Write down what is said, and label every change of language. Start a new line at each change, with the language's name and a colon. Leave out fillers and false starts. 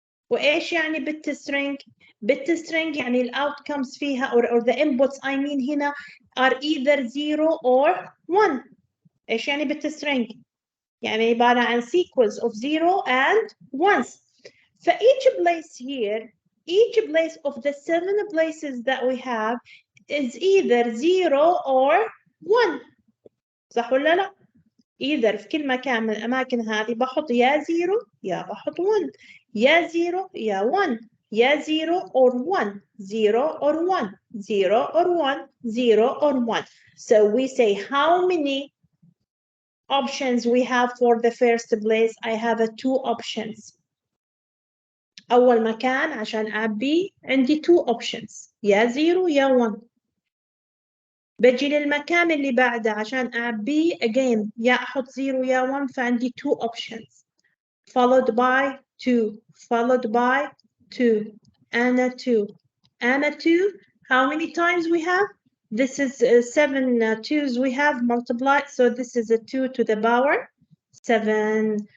Arabic: وإيش يعني
English: bit string? Bit string يعني ال outcomes فيها or the inputs I mean هنا are either 0 or 1.
Arabic: إيش يعني
English: bit string?
Arabic: يعني عبارة عن
English: sequence of 0 and 1s. For each place here, each place of the 7 places that we have is either 0 or 1.
Arabic: صح ولا لا؟ either في كل مكان من الأماكن هذه بحط يا 0 يا بحط 1. يا 0 يا 1. يا 0 or 1.
English: 0 or 1. 0 or 1. 0 or 1. So we say how many options we have for the first place. I have 2 options.
Arabic: أول مكان عشان أعبي عندي 2 options يا 0 يا 1. بجي للمكان اللي بعده عشان أعبيه again يا أحط 0 يا 1 فعندي
English: 2 options followed by 2 followed by 2 and a 2
Arabic: and a 2.
English: How many times we have? This is 7 2s we have multiplied, so this is a 2 to the power 7.